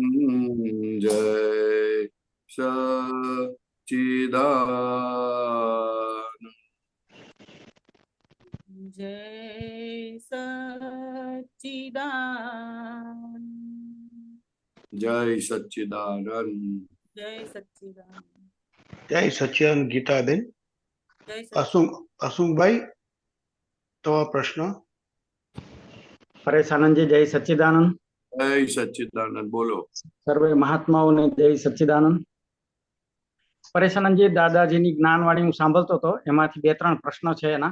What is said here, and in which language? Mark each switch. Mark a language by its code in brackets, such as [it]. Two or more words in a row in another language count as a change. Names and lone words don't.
[hi] जय सच्चिदानंद। जय सच्चिदानंद। जय सच्चिदानंद। जय सच्चिदानंद। [gu] જય સચ્ચિદાનંદ ગીતાબેન. [hi] जय सच्चिदानंद। [gu] અશુંભાઈ, તમારો પ્રશ્ન. પરેશ આનંદજી, જય સચ્ચિદાનંદ. [hi] जय सच्चिदानंद बोलो. [gu] સર્વે મહાત્માઓને જય સચ્ચિદાનંદ. પરેશ આનંદજી, દાદાજીની જ્ઞાનવાણી હું સાંભળતો હતો, એમાંથી 2-3 પ્રશ્નો છે એના.